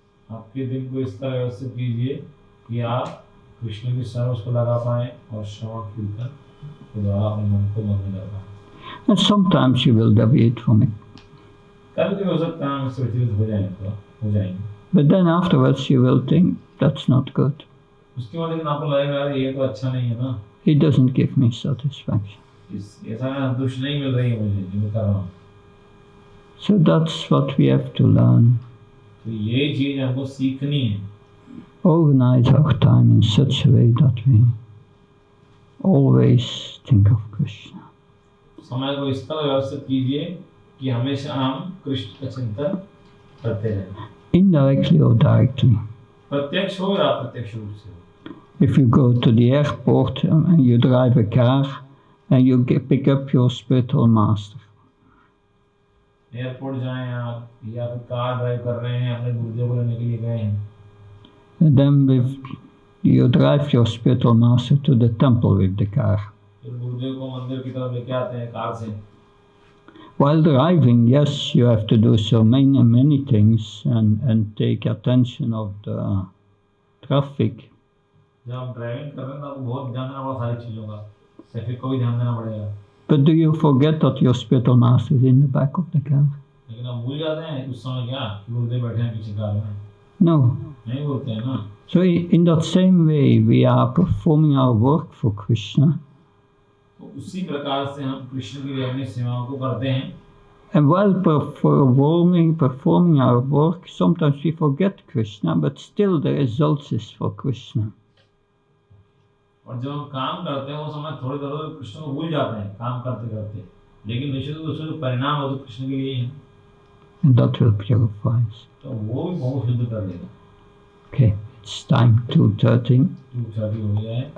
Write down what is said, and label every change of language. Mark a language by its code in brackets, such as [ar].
[hi] आपके दिन को इस तरह व्यवस्थित कीजिए कि आप कृष्ण की सेवा उसको लगा पाएं और श्रवण कीर्तन के द्वारा अपने मन को मग्न कर पाएं. [en] And sometimes you will deviate from it. [hi] कभी हो सकता है हम इससे विचलित हो जाएंगे. [en] But then afterwards you will think, that's not good. [hi] उसके बाद लेकिन आपको लगेगा ये तो अच्छा नहीं है ना, [en] It doesn't give me satisfaction. [hi] ऐसा संतुष्टि नहीं मिल रही है मुझे जो मैं कर रहा हूँ. [en] So that's what we have to learn. [hi] तो ये चीज हमको सीखनी है. [en] Organize our time in such a way that we always think of Krishna. [hi] समय को इस तरह व्यवस्थित कीजिए कि हमेशा हम कृष्ण का चिंतन करते रहें. [en] Indirectly or directly. [hi] प्रत्यक्ष हो या अप्रत्यक्ष रूप से. [en] If you go to the airport and you drive a car and you pick up your spiritual master. [hi] Airport जाएं आप या फिर कार ड्राइव कर रहे हैं, अपने गुरुदेव को लेने के लिए गए हैं. [en] And then you drive your spiritual master to the temple with the car. [hi] फिर गुरुदेव को मंदिर की तरफ लेके आते हैं कार से. [en] While driving, yes, you have to do so many things and take attention of the traffic. [hi] जब आप ड्राइविंग कर रहे हैं तो आपको बहुत ध्यान देना पड़ा सारी चीज़ों का, ट्रैफिक को भी ध्यान देना पड़ेगा. [en] But do you forget that your spiritual master is in the back of the car? [hi] लेकिन आप भूल जाते हैं उस समय क्या गुरुदेव बैठे हैं पीछे कार में. [en] No. [hi] नहीं बोलते हैं ना. [en] So in that same way, we are performing our work for Krishna. [hi] तो उसी प्रकार से हम कृष्ण के लिए अपनी सेवाओं को करते हैं. [en] And while performing our work, sometimes we forget Krishna, but still the result is for Krishna. [hi] और जब हम काम करते हैं वो समय थोड़ी देर कृष्ण को भूल जाते हैं काम करते करते, लेकिन निश्चित रूप से जो परिणाम हो तो कृष्ण के लिए ही है. [en] And that will purify us. [hi] तो वो भी बहुत शुद्ध कर देगा. [en] Okay, it's time 2:30. [hi] 2:30 हो गया है.